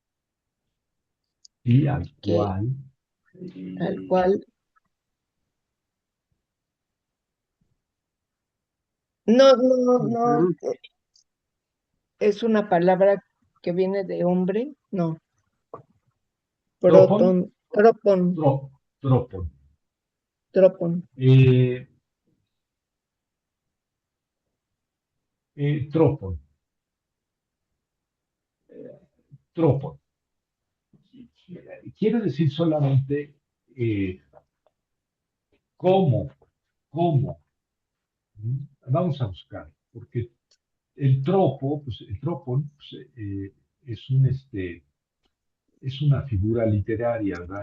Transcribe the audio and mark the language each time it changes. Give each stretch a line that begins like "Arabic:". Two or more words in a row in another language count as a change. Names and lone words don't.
Spanish: y al que, cual al eh, cual, no, no, no, ujú, es una palabra que viene de hombre, no, tropon, tropon, tropon. tropon, Eh, tropon, tropon. Quiere decir solamente eh, cómo, cómo. Vamos a buscar, porque el tropon, pues, es es una figura literaria, ¿verdad?